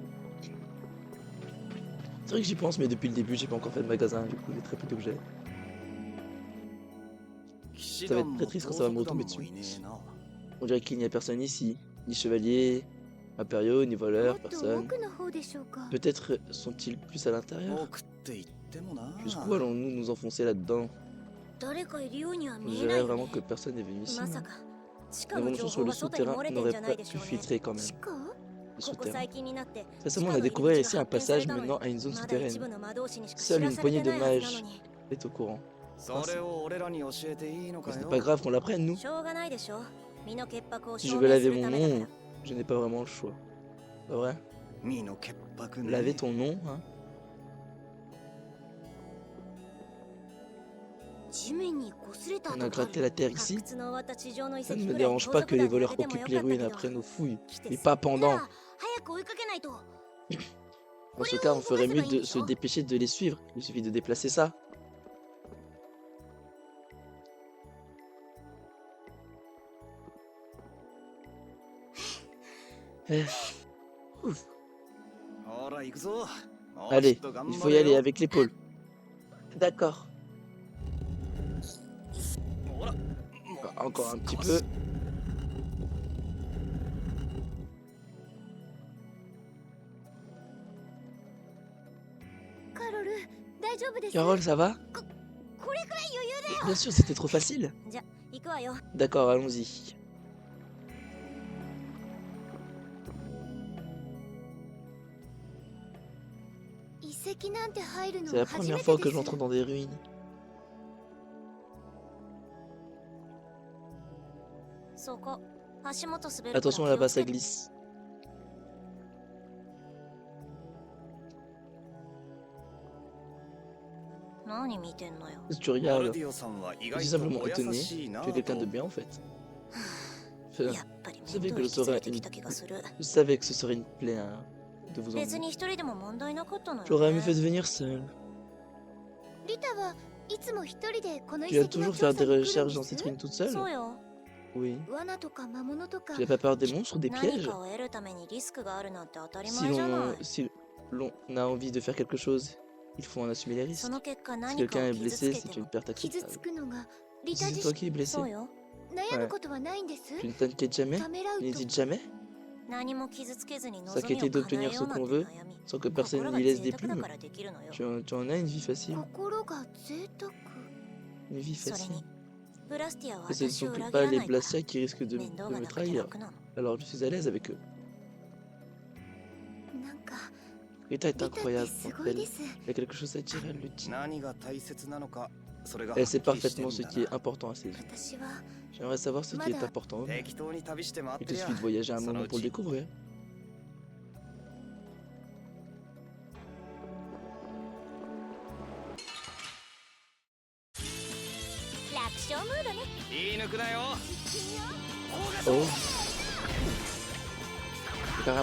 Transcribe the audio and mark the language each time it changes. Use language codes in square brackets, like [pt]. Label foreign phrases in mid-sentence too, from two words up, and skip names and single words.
[fr] C'est vrai que j'y pense, mais depuis le début, j'ai pas encore fait de magasin, du coup, j'ai très peu d'objets. Ça va être très triste quand ça va me retomber dessus. On dirait qu'il n'y a personne ici. Ni chevalier, impériaux, ni voleurs, personne. Peut-être sont-ils plus à l'intérieur? [ja] 奥って言ってもな [fr] Jusqu'où allons-nous nous enfoncer là-dedans? [ja] 誰かいるようには [fr] On [ja] 見え [fr] dirait [ja] ないよ [fr] vraiment [ja] ね [fr] que personne n'est venu ici. [ja] ま [fr] non [ja] さか地下 [fr] Une [ja] の情 [fr] invention [ja] 報 [fr] sur le [ja] が外に [fr] souterrain [ja] 漏れてん [fr] n'aurait [ja] じゃな [fr] pas [ja] いでし [fr] pu [ja] ょうね [fr] filtrer quand même. [ja] こ [fr] Le [ja] こ [fr] souterrain. [ja] 最近になって [fr] Récemment, on a découvert ici un passage menant à une zone [ja] まだ一 [fr] souterraine. [ja] 部の魔導士にしか知 [fr] Seule [ja] ら [fr] une [ja] され [fr] poignée [ja] て [fr] de [ja] ないはずなの [fr] mages [ja] に [fr] est au courant. [ja] それを俺らに教えていいの [fr] Mais [ja] か [fr] ce [ja] よ [fr] n'est pas grave qu'on l'apprenne, nous. [ja] しょうがないでしょ身の潔白を [fr] Si je [ja] 証 [fr] veux [ja] 明す [fr] laver [ja] る [fr] mon [ja] ためだか [fr] nom, je n'ai pas vraiment le choix. Pas vrai? [ja] 身の潔白 [fr] laver [ja] ね。 [fr] ton nom, hein. [ja] 地面に擦れた [fr] On [ja] 跡 [fr] a [ja] があ [fr] gratté [ja] る。 [fr] la terre ici. [ja] 発掘の終わった地上の遺 [fr] Ça [ja] 跡 [fr] ne me [ja] くらい [fr] dérange [ja] 盗 [fr] pas [ja] 賊 [fr] que les [ja] 団が [fr] voleurs [ja] 上げてもよ [fr] occupent [ja] か [fr] les [ja] った [fr] ruines [ja] けど。 [fr] après nos fouilles, [ja] 来て [fr] mais [ja] す [fr] pas [ja] な [fr] pendant. [ja] ら早く追いかけないと。 [fr] Dans ce cas, on ferait mieux de se dépêcher de les suivre. Il suffit de déplacer ça. Eh, ouf. [ja] ほら行くぞ。もうちょ [fr] Allez, [ja] っと頑 [fr] il [ja] 張 [fr] faut y [ja] れ [fr] aller [ja] よ。 [fr] avec l'épaule. D'accord. [ja] ほら。 [fr] Encore un petit peu. [ja] カロル、大丈夫です。 [fr] Carole, ça va? [ja] これくらい余裕で。 [fr] Bien sûr, c'était trop facile. [ja] じゃ、行くわよ。 [fr] D'accord, allons-y. [ja] 遺跡なんて入るの [fr] C'est la [ja] 初め [fr] première [ja] て [fr] fois [ja] で [fr] que [ja] す。 [fr] j'entre dans des ruines. [ja] そこ、足元滑るから [fr] Attention [ja] 気を [fr] là-bas, [ja] つ [fr] ça [ja] けて。 [fr] glisse. [ja] 何見てんのよ。 [fr] Si tu [ja] モ [fr] regardes, [ja] ルディオさんは意 [fr] je [ja] 外 [fr] suis [ja] と [fr] simplement [ja] お優 [fr] étonné. [ja] しいな [fr] Tu es quelqu'un de [ja] と。 [fr] bien en fait. [ja] やっぱり [fr] Je [ja] 面 [fr] savais [ja] 倒 [fr] que [ja] 引 [fr] je [ja] き連 [fr] serais [ja] れてき [fr] une... [ja] た気がする。 [fr] Je savais que ce serait une plaie hein, de vous [ja] 別 [fr] emmener. [ja] に一人でも問題なかったのよ、ね。 [fr] J'aurais mieux fait de venir seul. [ja] リタはいつも一人でこの遺 [fr] Tu vas [ja] 跡の [fr] toujours [ja] 調 [fr] faire [ja] 査 [fr] des [ja] に来るん [fr] recherches [ja] で [fr] dans cette [ja] す。 [fr] ruine toute seule? [ja] そうよ。 [fr] Oui. [ja] 罠とか魔物とか [fr] Tu n'as pas peur des monstres ou des [ja] 何 [fr] pièges? [ja] かを得るためにリスクがあるなんて当たり [fr] Si [ja] 前じゃない。 [fr] si l'on a envie de faire quelque chose, il faut en assumer les [ja] そ [fr] risques. [ja] の結果 [fr] Si [ja] 何か [fr] quelqu'un [ja] を [fr] est [ja] 傷 [fr] blessé, [ja] つけ [fr] c'est [ja] て [fr] une [ja] も [fr] perte [ja] 傷 [fr] acceptable. [ja] つくのがリタ [fr] Si [ja] 自 [fr] c'est toi qui es [ja] 身。 [fr] blessé, [ja] そうよ。悩むことはないんです。 [fr] tu ne t'inquiètes jamais? [ja] ためらう [fr] Tu [ja] と [fr] n'hésites jamais? [ja] 何も傷つけずに望 [fr] S'inquiéter [ja] みを叶 [fr] d'obtenir [ja] え [fr] ce [ja] ようなん [fr] qu'on [ja] て [fr] veut [ja] 悩み。 [fr] sans que personne [ja] 心が [fr] n'y laisse [ja] 贅 [fr] des [ja] 沢だ [fr] plumes. [ja] からできるのよ。 [fr] Tu en as une vie facile. [ja] 心が贅沢。 [fr] Une vie [ja] それ [fr] facile. [ja] に、ブラスティアは [fr] Et ce ne [ja] 私を [fr] sont [ja] 裏 [fr] plus [ja] 切 [fr] pas [ja] ら [fr] les [ja] ないから。 [fr] Blastia qui risquent de [ja] 面倒 [fr] me [ja] がなくて [fr] trahir. [ja] 楽なの。 [fr] Alors je suis à l'aise avec eux. [ja] なんか、 [fr] Rita est [ja] リタって [fr] incroyable [ja] す [fr] entre [ja] ごい [fr] elle. [ja] です。 [fr] Il y a quelque chose à dire, elle le dit. [ja] 何が大切なのか、それが [fr] Elle sait [ja] はっきりして [fr] parfaitement [ja] る [fr] ce [ja] んだ [fr] qui est [ja] な。 [fr] important à ses yeux. [ja] 私は [fr] J'aimerais savoir ce qui est Madame. important aux miens. [ja] 適当に旅して回っ [fr] Il [ja] て [fr] te [ja] りゃ [fr] suffit de voyager un [ja] その [fr] moment [ja] う [fr] pour le [ja] ち [fr] découvrir. [ja] 楽勝ムードね。言い抜くなよ。 [fr] Oh Carrément.